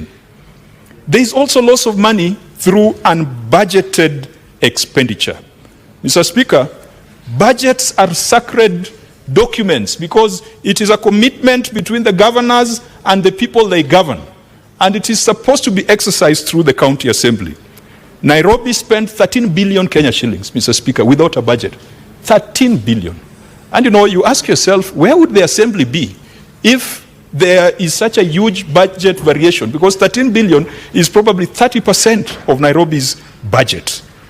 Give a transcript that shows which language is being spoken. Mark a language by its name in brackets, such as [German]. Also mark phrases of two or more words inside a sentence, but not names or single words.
[English] There is also loss of money through unbudgeted expenditure. Mr. Speaker, budgets are sacred documents because it is a commitment between the governors and the people they govern. And it is supposed to be exercised through the county assembly. Nairobi spent 13 billion Kenya shillings, Mr. Speaker, without a budget. 13 billion. And you know, you ask yourself, where would the assembly be if there is such a huge budget variation? Because 13 billion is probably 30% of Nairobi's budget.